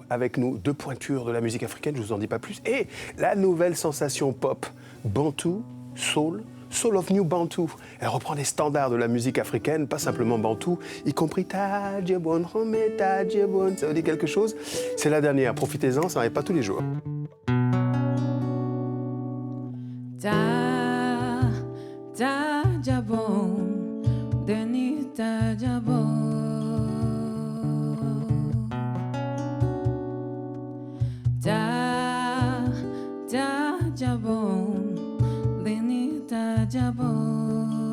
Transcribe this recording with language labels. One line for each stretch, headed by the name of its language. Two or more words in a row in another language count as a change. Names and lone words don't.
French: Avec nous, deux pointures de la musique africaine, je ne vous en dis pas plus. Et la nouvelle sensation pop, Bantu, Soul of New Bantu. Elle reprend des standards de la musique africaine, pas simplement Bantu, y compris Tadjebon, Rome Tadjebon. Ça veut dire quelque chose? C'est la dernière, profitez-en, ça n'arrive pas tous les jours. Tadjebon, Denis Tadjebon. Tadjebon, Denis Tadjebon.